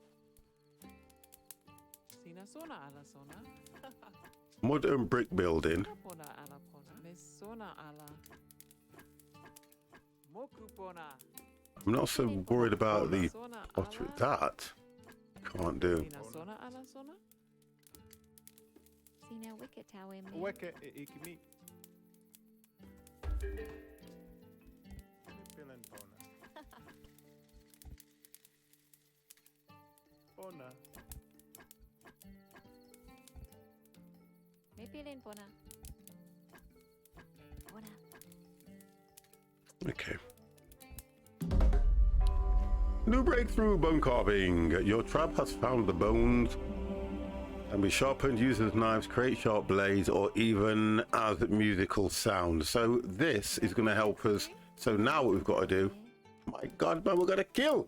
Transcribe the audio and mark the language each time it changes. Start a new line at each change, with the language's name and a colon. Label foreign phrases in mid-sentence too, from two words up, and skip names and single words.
English: Mud and brick building. I'm not so worried about the pottery. That can't do.
Toki Pona: Sina wicket tower. Weke ikimi. Pillen pona. Me pilin pona. Pona.
English: Okay. New breakthrough, bone carving. Your trap has found the bones. Can be sharpened, used as knives, create sharp blades, or even as musical sound. So this is going to help us. So now what we've got to do, my God, man, we're going to kill.